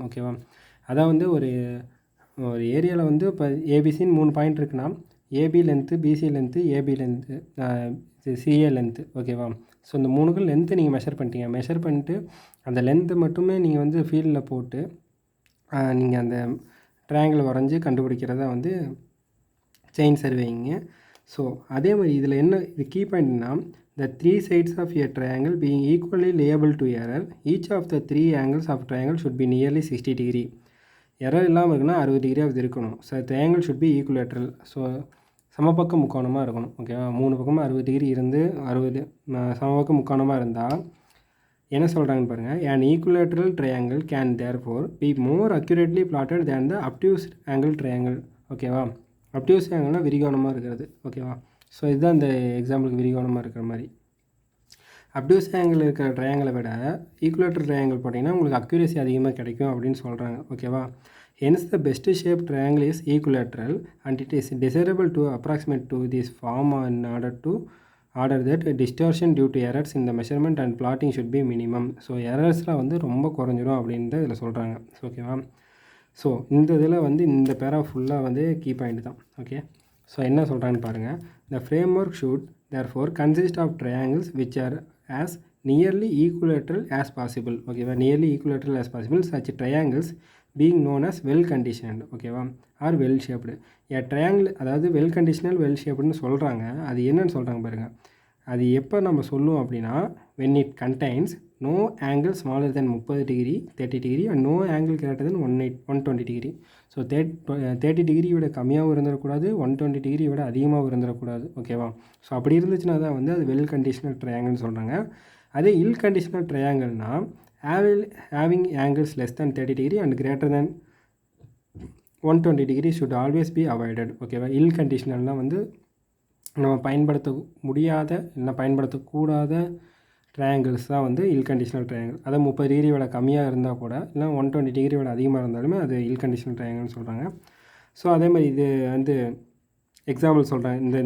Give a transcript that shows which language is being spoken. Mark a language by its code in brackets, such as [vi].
[ta] ஓகேவா, அதான் வந்து ஒரு ஏரியாவில் வந்து இப்போ ஏபிசின்னு 3 பாயிண்ட் இருக்குன்னா AB length, PC length, AB length, CA length. ஓகேவா, ஸோ இந்த 3க்கும் லென்த்து நீங்கள் மெஷர் பண்ணிட்டீங்க. மெஷர் பண்ணிட்டு அந்த லென்த்தை மட்டுமே நீங்கள் வந்து ஃபீல்டில் போட்டு நீங்கள் அந்த ட்ரையாங்கிள் வரைஞ்சி கண்டுபிடிக்கிறதா வந்து செயின் சர்வேயிங்கு. ஸோ அதே மாதிரி இதில் என்ன இது key பாயிண்ட்னா [en] The 3 sides of a triangle being equally liable to error, each of the 3 angles of triangle should be nearly 60 degree. [ta] Error இல்லாமல் இருக்குன்னா 60 டிகிரியாவது இருக்கணும். [en] So triangle should be equilateral. [ta] So சமபக்க முக்கோணமாக இருக்கணும். ஓகேவா, 3 பக்கமும் 60 டிகிரி இருந்து 60 சமபக்க முக்கோணமாக இருந்தால் என்ன சொல்கிறாங்கன்னு பாருங்கள். [en] an equilateral triangle can therefore be more accurately plotted than the obtuse angle triangle. [ta] ஓகேவா, obtuse angle விரிகோணமாக இருக்கிறது. ஓகேவா, ஸோ இதுதான் இந்த எக்ஸாம்பிளுக்கு விரிகோணமாக இருக்கிற மாதிரி. obtuse angle இருக்கிற ட்ரையாங்கிளை விட ஈக்குவலேட்டர் ட்ரையாங்கிள் போட்டிங்கன்னா உங்களுக்கு அக்யூரேசி அதிகமாக கிடைக்கும் அப்படின்னு சொல்கிறாங்க. [en] ஓகேவா, hence the best shape triangle is equilateral and it is desirable to approximate to this form in order to order that distortion due to errors இந்த measurement and plotting should be minimum. [ta] So எரர்ஸ்லாம் வந்து ரொம்ப குறைஞ்சிரும் அப்படின்ட்டு இதில் சொல்கிறாங்க. ஓகேவா? So இந்த இதில் வந்து இந்த பேரா ஃபுல்லாக வந்து கீ பாயிண்ட் தான். ஓகே, ஸோ என்ன சொல்கிறான்னு பாருங்கள். [en] The framework should therefore consist of triangles which are as nearly equilateral as possible. ஓகேவா? Nearly equilateral as possible such triangles being known as well conditioned. ஓகேவா? Are well shaped. [ta] ட்ரையாங்கிள் அதாவது well conditional well ஷேப்டுன்னு சொல்கிறாங்க. அது என்னன்னு சொல்கிறாங்க பாருங்கள். அது எப்போ நம்ம சொல்லுவோம் அப்படின்னா [en] when it contains no angle smaller than 30 degree 30 degree and no angle greater than 120 degree. [ta] So 30 degree விட கம்மியாகவும் இருந்துடக்கூடாது, 120 டிகிரி விட அதிகமாகவும் இருந்துடக்கூடாது. ஓகேவா? ஸோ அப்படி இருந்துச்சுன்னா தான் வந்து அது வெல் கண்டிஷனல் ட்ரையாங்கிள்னு சொல்கிறாங்க. [en] அதே ill conditional ட்ரையாங்கிள்னால் having angles less than 30 degree and greater than 120 degree should always be avoided. [ta] ஓகேவா? இல் கண்டிஷனல்னால் வந்து நம்ம பயன்படுத்த முடியாத இல்லை பயன்படுத்தக்கூடாத ட்ரையாங்கிள்ஸ் தான் வந்து இல் கண்டிஷனல் ட்ரையாங்கிள். அதை 30 டிகிரி விட கம்மியாக இருந்தால் கூட இல்லை 120 டிகிரி விட அதிகமாக இருந்தாலுமே அது இல் கண்டிஷனல் ட்ரையாங்கிள்னு சொல்கிறாங்க. ஸோ அதே மாதிரி இது வந்து எக்ஸாம்பிள் சொல்கிறாங்க.